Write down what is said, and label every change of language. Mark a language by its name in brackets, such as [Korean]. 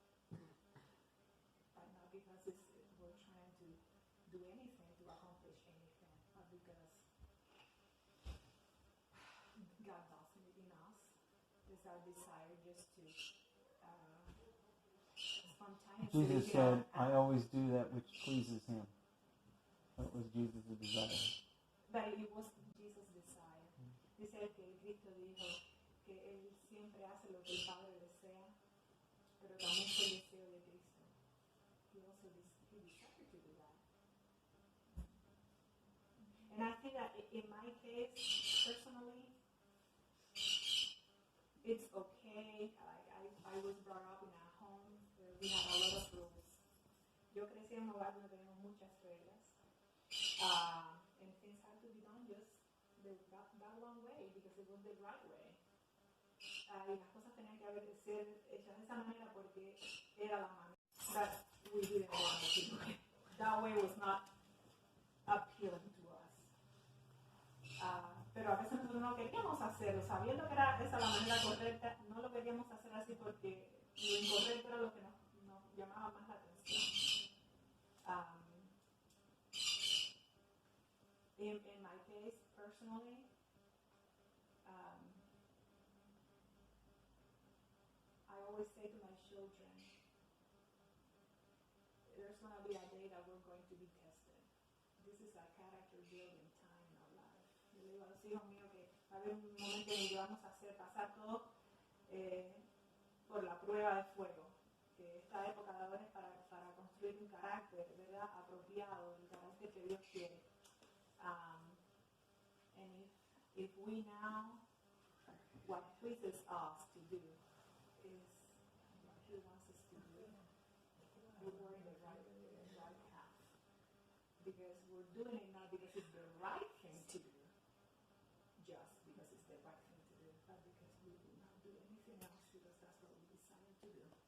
[English] But not because we're trying to do anything to accomplish anything, but because God does it in us. It's our desire just to spontaneously. Jesus said, I always do that which pleases Him. That was Jesus' desire. But it was Jesus' desire. [Spanish] Dice que Cristo dijo que Él siempre hace lo que el Padre desea, pero también fue el deseo de Cristo. [English] He decided to do that. And I think that in my case, personally, it's okay. I was brought up in a home where we had a lot of rules. [Spanish] Yo crecí en un hogar donde tenemos muchas reglas. [English] And things had to be done just that one way because it was the right way. [Spanish] Y las cosas tenían que ser hechas de esa manera porque era la manera. [English] That we didn't want to do it. That way was not appealing to us. [Spanish] Pero a veces nosotros no queríamos hacerlo, sabiendo que era esa la manera correcta, no lo queríamos hacer así porque lo incorrecto era lo que nos llamaba más la atención. [English] In my case, personally, I always say to my children, there's going to be a day that we're going to be tested. This is a character building time in our life. [Spanish] Yo le digo a los hijos míos que va a haber un momento en que vamos a pasar todo por la prueba de fuego. Que esta época de ahora es para construir un carácter, ¿verdad? Apropiado, el carácter que Dios quiere. [English] And if we now, what pleases us to do is what He wants us to do, we're in the right path. Because we're doing it not because it's the right thing to do, just because it's the right thing to do, but because we will not do anything else because that's what we decided to do.